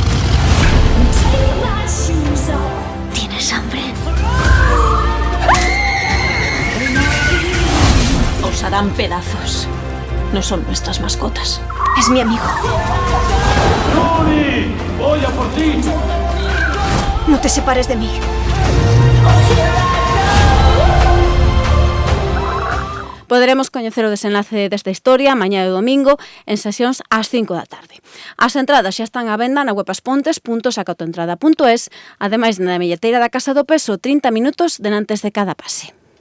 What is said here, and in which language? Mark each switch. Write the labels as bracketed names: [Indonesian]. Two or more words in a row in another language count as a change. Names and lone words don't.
[Spanish] ¿Tienes hambre? Os harán pedazos. No son nuestras mascotas. Es mi amigo. ¡Yuri! ¡Voy a por ti! No te separes de mí. [Galician] Poderemos coñecer o desenlace desta historia mañá e domingo en sesións ás 5 da tarde. As entradas xa están á venda na web aspontes.sacatoentrada.es, ademais na billeteira da Casa do Peso, 30 minutos denantes de cada pase.